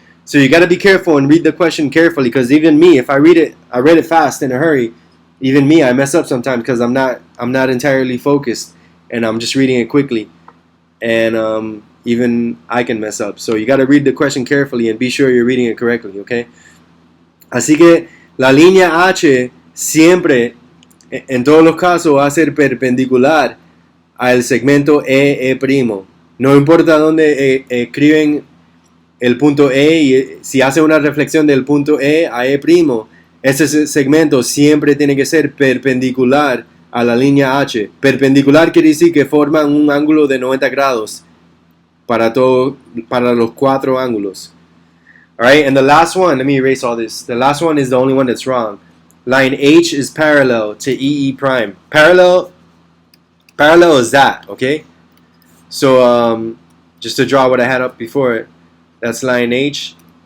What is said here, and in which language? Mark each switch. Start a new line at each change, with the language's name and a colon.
English: So you got to be careful and read the question carefully, because even me, if I read it fast in a hurry, even me, I mess up sometimes because I'm not entirely focused and I'm just reading it quickly, and even I can mess up. So you got to read the question carefully and be sure you're reading it correctly, okay?
Spanish: Así que la línea H siempre, en todos los casos, va a ser perpendicular al segmento E'. No importa dónde escriben el punto E, y si hace una reflexión del punto E a E', ese segmento siempre tiene que ser perpendicular a la línea H. Perpendicular quiere decir que forman un ángulo de 90 grados para los cuatro ángulos.
English: Alright, and the last one, let me erase all this. The last one is the only one that's wrong. Line H is parallel to E prime. Parallel is that, okay? So, just to draw what I had up before it, that's line H.